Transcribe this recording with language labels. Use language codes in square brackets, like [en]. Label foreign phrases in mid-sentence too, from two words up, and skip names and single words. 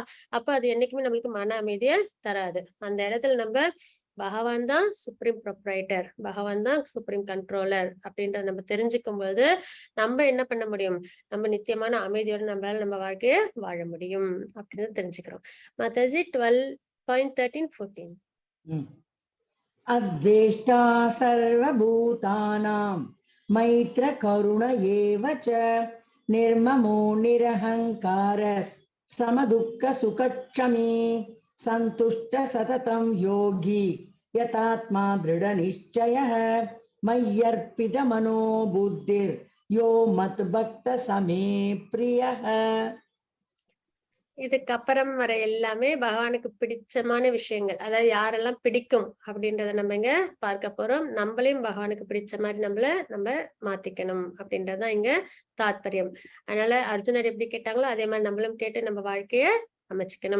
[ta] அப்ப அது என்னைக்குமே நம்மளுக்கு மன அமைதியை தராது. அந்த இடத்துல நம்ம பகவான் தான் [en] supreme proprietor, [ta] பகவான் தான் [en] supreme controller [ta] அப்படின்றத நம்ம தெரிஞ்சுக்கும் போது நம்ம என்ன பண்ண முடியும், நம்ம நித்தியமான அமைதியோட நம்மளால நம்ம வாழ்க்கைய வாழ முடியும் அப்படின்னு தெரிஞ்சுக்கிறோம். மாதாஜி 12.13-14. [sa] अद्वेष्टा सर्वभूतानां मैत्र करुण एव च निर्ममो निरहङ्कारः समदुःख सुखक्षमी सन्तुष्ट सततं योगी यतात्मा दृढनिश्चयः मय्यर्पितमनो बुद्धिर्यो मद्भक्त समे प्रियः. [ta] இதுக்கப்புறம் வர எல்லாமே பகவானுக்கு பிடிச்சமான விஷயங்கள். அதாவது யாரெல்லாம் பிடிக்கும் அப்படின்றத நம்ம இங்க பார்க்க போறோம். நம்மளையும் பகவானுக்கு பிடிச்ச மாதிரி நம்ம மாத்திக்கணும் அப்படின்றதுதான் இங்க தாத்பரியம். அதனால அர்ஜுனர் எப்படி கேட்டாங்களோ அதே மாதிரி நம்மளும் கேட்டு நம்ம வாழ்க்கைய அமைச்சுக்கணும்.